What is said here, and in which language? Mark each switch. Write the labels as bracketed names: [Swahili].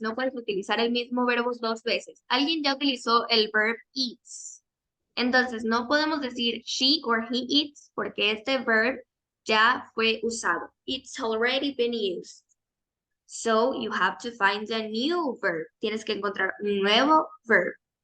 [Spanish] No puedes utilizar el mismo verbo dos veces. Alguien ya utilizó el verb eats. Entonces, no podemos decir [English] she or he eats [Spanish] porque este verb ya fue usado. [English] It's already been used. So, you have to find a new verb. [Spanish] Tienes que encontrar un nuevo verb.